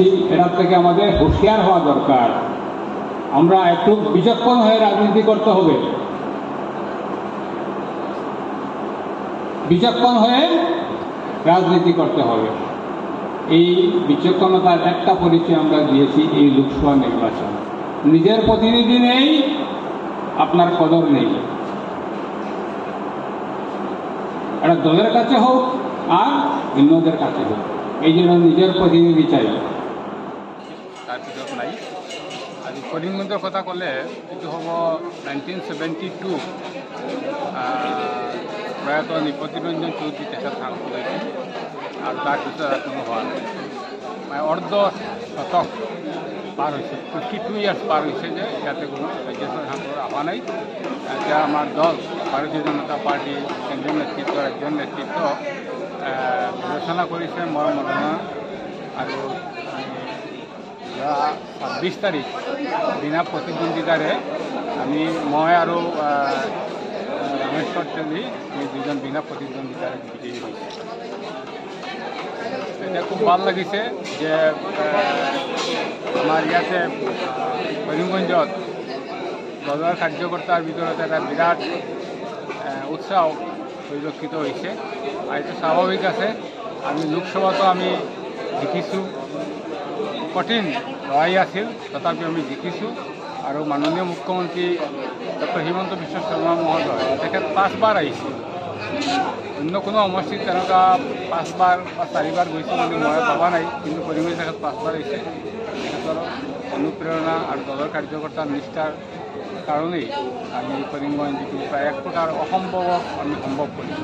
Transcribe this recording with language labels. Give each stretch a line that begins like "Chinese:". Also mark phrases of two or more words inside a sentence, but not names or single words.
Bangla: এটার থেকে আমাদের হুঁশিয়ার হওয়া দরকার। আমরা একটু বিচক্ষণ হয়ে রাজনীতি করতে হবে, এই বিচক্ষণতার একটা পরিচয় আমরা দিয়েছি এই লোকসভা নির্বাচন। নিজের প্রতিনিধি নেই, আপনার কদর নেই। এটা দলের কাছে হোক আর অন্যদের কাছে হোক, এই জন্য নিজের প্রতিনিধি চাই।
Assamese: তার ভিতৰত নাই। আজি করিমগঞ্জের কথা কলে এইটো হ'ব 1972 প্রয়াত নৃপতিরঞ্জন চৌধুরী তেখেত সাংসদ হৈছিল আৰু তাৰপিছত আৰু কোনো হোৱা নাই। মানে অৰ্ধ শতক পাৰ হৈছে, 52 ইয়াৰ্ছ পাৰ হৈছে যে ইয়াতে কোনো ৰাজ্যসভা সাংসদ অহা নাই। এতিয়া আমাৰ দল ভাৰতীয় জনতা পাৰ্টি কেন্দ্ৰীয় নেতৃত্ব, ৰাজ্যৰ নেতৃত্ব বিবেচনা কৰিছে মোৰ মনোনয়ন। আৰু 26 তাৰিখ বিনা প্ৰতিদ্বন্দ্বিতাৰে মই আৰু মহেশ্বর তেলি এই দুজন
Bangla: বিনা প্রতিদ্বন্দ্বিতার বিজয়ী হয়েছে। এটা খুব ভালো লাগিছে যে আমার ইয়াতে করিমগঞ্জত দলের কার্যকর্তার ভিতরতে একটা বিরাট উৎসাহ পরিলক্ষিত হয়েছে।
Assamese: আর এটা স্বাভাবিক আছে। আমি লোকসভাতো আমি জিকিছোঁ, কঠিন লড়াই আছিল, তথাপি আমি জিকিছোঁ। আৰু মাননীয় মুখ্যমন্ত্ৰী ডক্টৰ হিমন্ত বিশ্ব শৰ্মা মহোদয় তেখেত 5 বাৰ আহিছে। অন্য কোনো সমষ্টিত তেনেকুৱা 5 বাৰ বা 4 বাৰ গৈছে বুলি মই ভবা নাই, কিন্তু কৰিমগঞ্জ তেখেত 5 বাৰ আহিছে। তেখেতৰ অনুপ্ৰেৰণা আৰু দলৰ কাৰ্যকৰ্তাৰ নিষ্ঠাৰ কাৰণেই আমি কৰিমগঞ্জ যিটো প্ৰায় এক প্ৰকাৰ অসম্ভৱক আমি সম্ভৱ কৰিছোঁ।